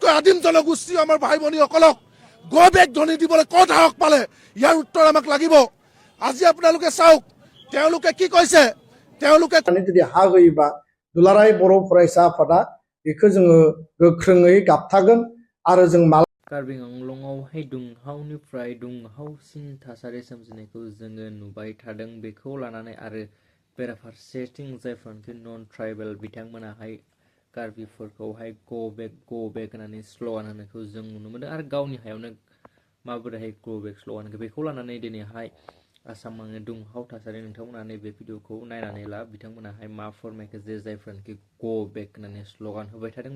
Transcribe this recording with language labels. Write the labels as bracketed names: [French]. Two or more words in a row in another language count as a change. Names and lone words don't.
[Assamese] আটাইতকৈ আদিম জনগোষ্ঠী আমাৰ ভাই ভনীসকলক গৈ বেগ ধ্বনি দিবলৈ ক'ত সাহস পালে ইয়াৰ উত্তৰ আমাক লাগিব। আজি আপোনালোকে চাওক তেওঁলোকে কি কৈছে। তেওঁলোকে [Bodo] जुदि हा होयोबा दुलाराय बर' फरायसा आफादा बेखौ जोङो गोख्रोङै गाबथागोन आरो जों कार्बि आंलंआवहाय दुंहावनिफ्राय दुंहावसिन थासारि सोमजिनायखौ जोङो नुबाय थादों। बेखौ लानानै आरो बेराफारसेथिं जायफोरानोखि [English] non tribal [Bodo] बिथांमोनाहाय कार्बिफोरखौहाय [English] go back [Bodo] होननानै स्ल'गान होनायखौ जों नुनो मोनदों आरो गावनि हायावनो माबोरैहाय [English] go back [Bodo] स्ल'गान होखो बेखौ लानानै दिनैहाय आसामावनो दुंहाव थासारि नोंथांमोना नैबे भिडिअखौ नायनानै ला बिथांमोनाहाय मा फोरमायखो जे जायफोरानोखि [English] go back [Bodo] होननानै स्ल'गान होबाय थादों।